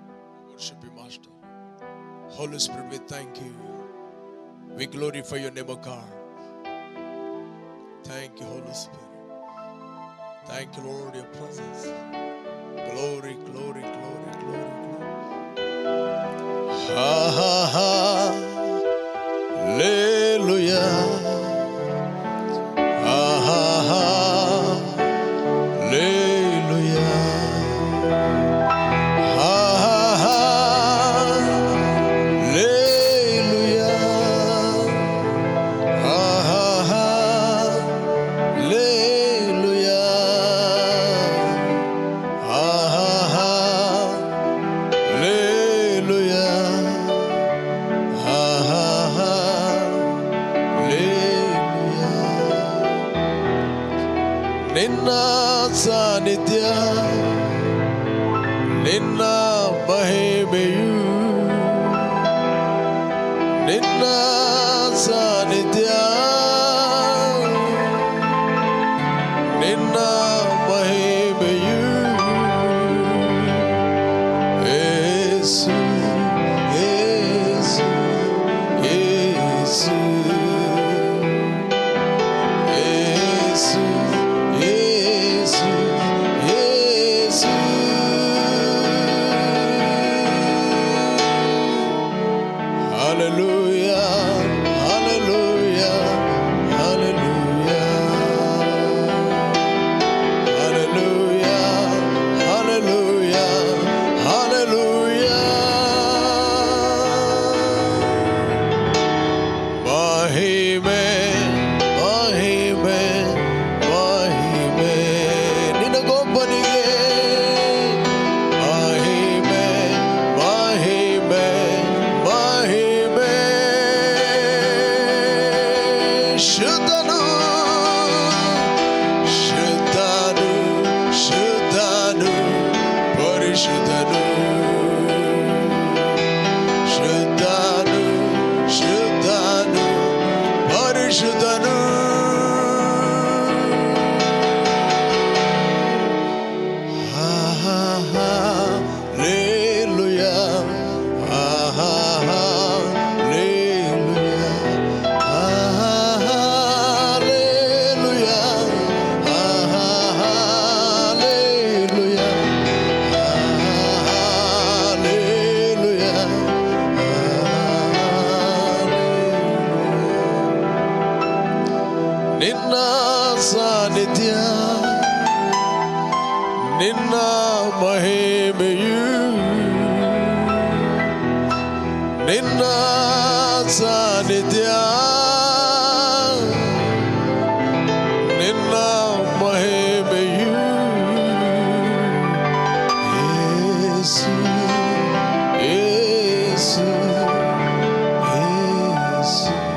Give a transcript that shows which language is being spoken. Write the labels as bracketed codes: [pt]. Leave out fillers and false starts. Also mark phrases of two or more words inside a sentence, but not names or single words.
[en] We worship you, Master. Holy Spirit, we thank you. We glorify your name, O God. Thank you, Holy Spirit. Thank you, Lord, your presence. Glory, glory, glory, glory, glory. Ha ha ha. Hallelujah. Ha ha ha. Hallelujah. Ha ha ha. Hallelujah. Ha ha ha. Hallelujah. Ha ha ha. Hallelujah. Ha ha ha. Hallelujah. [kn] ನಿನ್ನ ಸಾನ್ನಿಧ್ಯ ನಿನ್ನ ಮಹಿಮೆಯು ನಿನ್ನ ಸಾನ್ನಿಧ್ಯ ನಿನ್ನ ಮಹಿಮೆಯು ಯೇಸು [en] ಯೇಸು ಯೇಸು ಯೇಸು ಯೇಸು ಯೇಸು Hallelujah, hallelujah, hallelujah, hallelujah, hallelujah, hallelujah. [kn] ಮಹಿಮೆ, ಮಹಿಮೆ, ಮಹಿಮೆ, ನಿನಗೊಬ್ಬನಿಗೆ ಮಹಿಮೆ, ಮಹಿಮೆ, ಮಹಿಮೆ. ಶುದ್ಧನು, ಶುದ್ಧನು, ಶುದ್ಧನು, ಪರಿಶುದ್ಧನು. ಶುದ್ಧನು, ಶುದ್ಧನು, ಪರಿಶುದ್ಧನು. [en] Ha ha ha, hallelujah. Ha ha ha, hallelujah. Ha ha ha, hallelujah. Ha ha ha, hallelujah. Ha ha ha, hallelujah. [kn] ನಿನ್ನ ಸಾನ್ನಿಧ್ಯ ನಿನ್ನ ಮಹಿಮೆಯು ನಿನ್ನ ಸಾನ್ನಿಧ್ಯ ನಿನ್ನ ಮಹಿಮೆಯು ಯೇಸು ಯೇಸು ಯೇಸು.